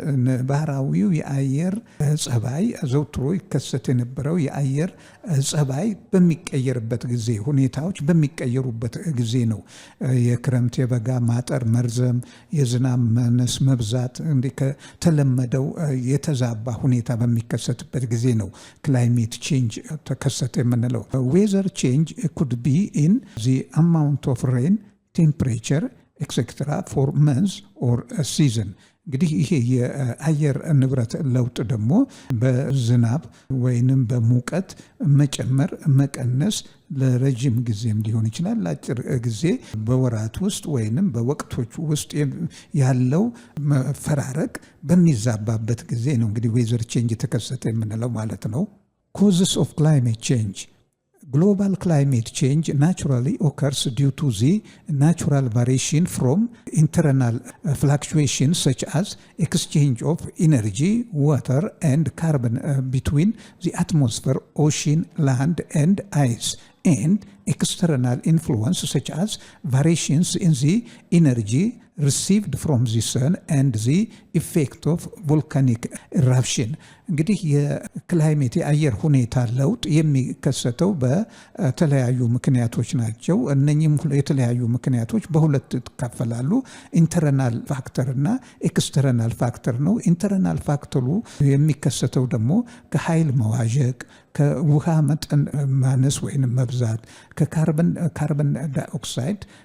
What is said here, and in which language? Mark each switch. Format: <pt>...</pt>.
<am>የባህራዊው የአየር ጸባይ ዘውትሮ ይከሰት የነበረው የአየር ጸባይ በሚቀየርበት ጊዜ፣ ሁኔታዎች በሚቀየሩበት ጊዜ ነው። የክረምት የበጋ ማጠር፣ መርዘም፣ የዝናብ ማነስ፣ መብዛት እንዲህ ከተለመደው የተዛባ ሁኔታ በሚከሰትበት ጊዜ ነው ክላይሜት ቼንጅ ተከሰተ የምንለው።</am> <en>ዌዘር change could be in the amount of rain, temperature, etc. for months or a season.</en> <am>እንግዲህ ይሄ የአየር ንብረት ለውጥ ደግሞ በዝናብ ወይንም በሙቀት መጨመር መቀነስ ለረጅም ጊዜም ሊሆን ይችላል፣ ለአጭር ጊዜ በወራት ውስጥ ወይንም በወቅቶች ውስጥ ያለው መፈራረቅ በሚዛባበት ጊዜ ነው እንግዲህ ዌዘር ቼንጅ ተከሰተ የምንለው ማለት ነው።</am> <en>ኮዝስ ኦፍ ክላይሜት ቼንጅ Global climate change naturally occurs due to the natural variation from internal fluctuations such as exchange of energy, water, and carbon between the atmosphere, ocean, land, and ice, and external influence such as variations in the energy received from the sun and the effect of volcanic eruption.</en> <am>እንግዲህ የክላይሜት የአየር ሁኔታ ለውጥ የሚከሰተው በተለያዩ ምክንያቶች ናቸው። እነኚህም የተለያዩ ምክንያቶች በሁለት ይከፈላሉ። ኢንተርናል ፋክተር እና ኤክስተርናል ፋክተር ነው። ኢንተርናል ፋክተሩ የሚከሰተው ደግሞ ከኃይል መዋዠቅ፣ ከውሃ መጠን ማነስ ወይም መብዛት፣ ከካርበን ዳይኦክሳይድ</am>